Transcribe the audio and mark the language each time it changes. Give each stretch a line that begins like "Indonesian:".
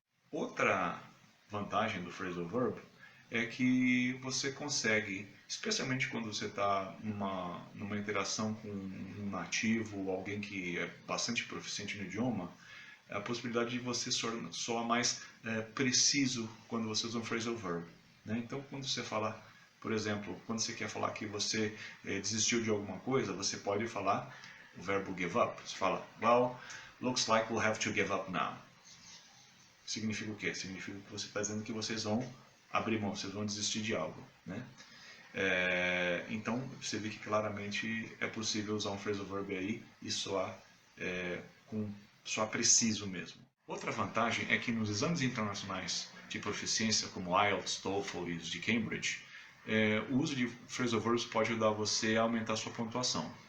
Portuguese: Outra vantagem do phrasal verb é que você consegue, especialmente quando você está numa interação com um nativo ou alguém que é bastante proficiente no idioma, a possibilidade de você soar mais preciso quando você usa um phrasal verb, né? Então, quando você fala, Por exemplo, quando você quer falar que você desistiu de alguma coisa, você pode falar o verbo give up. Você fala,
English: well, looks like we'll have to give up now.
Portuguese: Significa o quê? Significa que você está dizendo que vocês vão abrir mão, vocês vão desistir de algo, né? Então, você vê que claramente é possível usar um phrasal verb aí e soar preciso mesmo. Outra vantagem é que nos exames internacionais de proficiência, como IELTS, TOEFL e os de Cambridge, o uso de phrasal verbs pode ajudar você a aumentar a sua pontuação.